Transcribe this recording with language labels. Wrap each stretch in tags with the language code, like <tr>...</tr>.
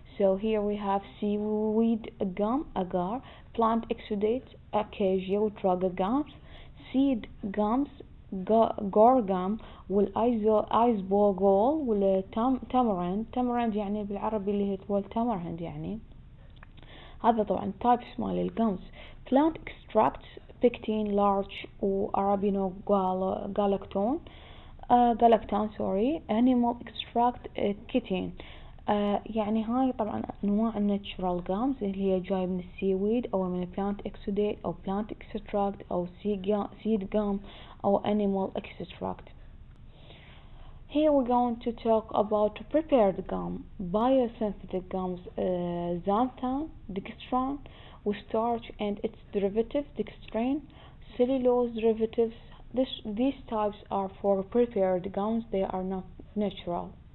<en>So here we have seaweed gum, agar, plant exudate, acacia وتراجع gums, seed gums, gar gum والأيزبوغول</en> <ar>والتامرند يعني بالعربي اللي هو التمرهند يعني. هذا طبعا types مال الجمز.</ar> <en>plant extracts pectin, larch وارابينو galactone galactone sorry. animal extract chitin.</en> <ar>يعني هاي طبعا انواع الناتشورال جامز اللي هي جاي من السيويد او من plant exudate او plant extract او seed gum او animal extract.</ar> <en>Here we're going to talk about prepared gum. Biosynthetic gums, xanthan, dextran, with starch and its derivatives, dextran, cellulose derivatives. These types are for prepared gums, they are not natural.</en>